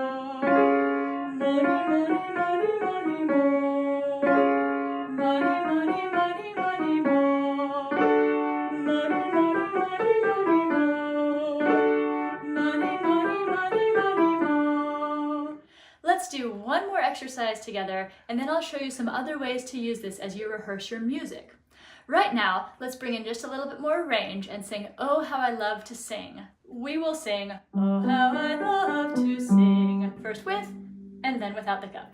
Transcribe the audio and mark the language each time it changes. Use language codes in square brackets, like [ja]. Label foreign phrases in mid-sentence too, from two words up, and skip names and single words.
[en] Money, money, money, money, mo. Money, money, money, money, mo. Money, money, money, money, mo. Money, money, money, money, mo. Let's do one more exercise together, and then I'll show you some other ways to use this as you rehearse your music. Right now, let's bring in just a little bit more range and sing Oh How I Love to Sing. We will sing Oh How I Love to Sing, first with and then without the cup.